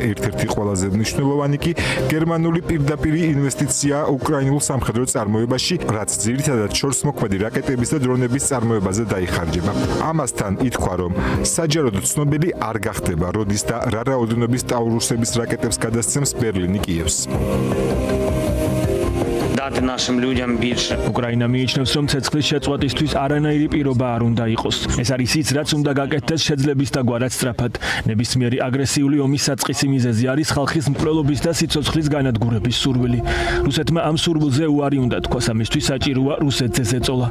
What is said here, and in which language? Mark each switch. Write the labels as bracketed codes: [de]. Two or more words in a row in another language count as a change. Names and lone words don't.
[ka] ერთ-ერთი ყველაზე მნიშვნელოვანი კი გერმანული პირდაპირი ინვესტიცია უკრაინულ სამხედრო წარმოებაში, რაც ძირითადად შორსმოქმედი რაკეტების და დრონების წარმოებაზე დაიხარჯება. ამასთან ითქვა, რომ საჯაროდ ცნობილი არ გახდება, როდის და რა რაოდენობის ტაურუსების რაკეტებს გადასცემს ბერლინი კიევს. [uk] Дати нашим людям більше. [ka] უკრაინა მიიჩნევს, რომ ცეცხლის შეწყვეტისთვის არანაირი პირობა არ უნდა იყოს. ეს არის ის, რაც უნდა გაკეთდეს შეძლების და გვარად სწრაფად. ნებისმიერი აგრესიული ომის საწყისი მიზეზი არის ხალხის მკვლელობის და სიცოცხლის განადგურების სურვილი. რუსეთმა ამ სურვილზე უარი უნდა თქვას, ამისთვის საჭიროა რუსეთზე ზეწოლა.